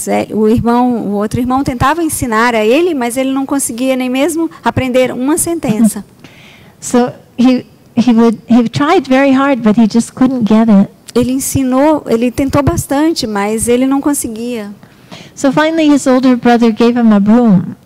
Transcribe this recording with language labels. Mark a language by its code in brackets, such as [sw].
[pt] O outro irmão tentava ensinar a ele, mas ele não conseguia nem mesmo aprender uma sentença. [en] So he tried very hard, but he just couldn't get it. [pt] Ele tentou bastante, mas ele não conseguia. [en] So finally his older brother gave him a broom.